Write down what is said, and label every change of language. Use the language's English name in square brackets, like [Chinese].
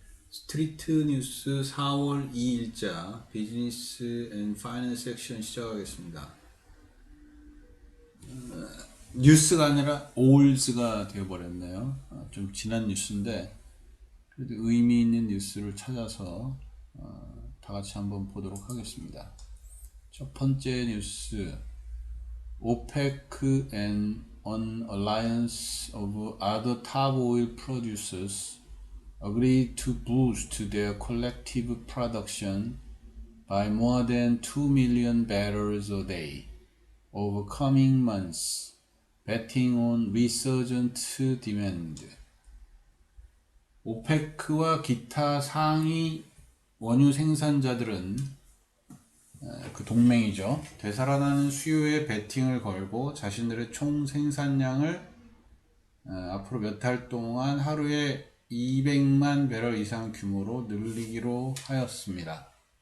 [Korean] 스트리트 뉴스 4월 2일자 비즈니스 앤 파이낸스 섹션 시작하겠습니다. 뉴스가 아니라 올즈가 되어버렸네요. 좀 지난 뉴스인데 그래도 의미 있는 뉴스를 찾아서 다 같이 한번 보도록 하겠습니다. 첫 번째 뉴스, [English] OPEC and an alliance of other top oil producers agreed to boost their collective production by more than 2 million barrels a day over coming months, betting on resurgent demand. [Korean] 오페크와 기타 상위 원유 생산자들은 그 동맹이죠. 되살아나는 수요에 베팅을 걸고 자신들의 총 생산량을 앞으로 몇 달 동안 하루에 200만 배럴 이상 규모로 늘리기로 하였습니다.